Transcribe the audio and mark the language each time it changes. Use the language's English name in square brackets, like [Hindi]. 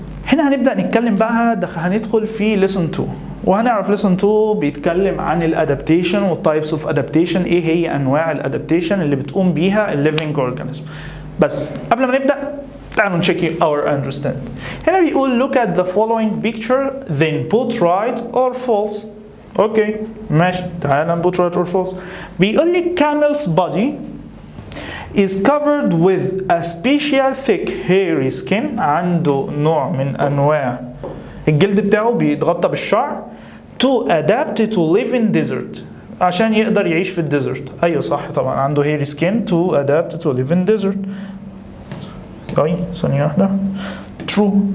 [Arabic] هنا هنبدأ نتكلم بقى، هندخل في [English] lesson 2 [Arabic] وهنعرف ليسون 2 بيتكلم عن [English] الادابتيشن والتايبس of adaptation, [Arabic] ايه هي انواع الادابتيشن اللي بتقوم بيها [English] الليفينج اورجانيزم. [Arabic] بس قبل ما نبدأ تعالوا نشيك [English] our understand. [Arabic] هنا بيقول [English] look at the following picture then put right or false. [Arabic] اوكي ماشي، تعالى نبوت [English] right or false. [Arabic] بيقول لي [English] camel's body is covered with a special thick hairy skin. [Arabic] عنده نوع من انواع الجلد بتاعه بيتغطى بالشعر [English] to adapt to live in desert، [Arabic] عشان يقدر يعيش في الديزرت. ايوه صح طبعا، عنده [English] hairy skin to adapt to live in desert. [Arabic] ثانية واحدة. true.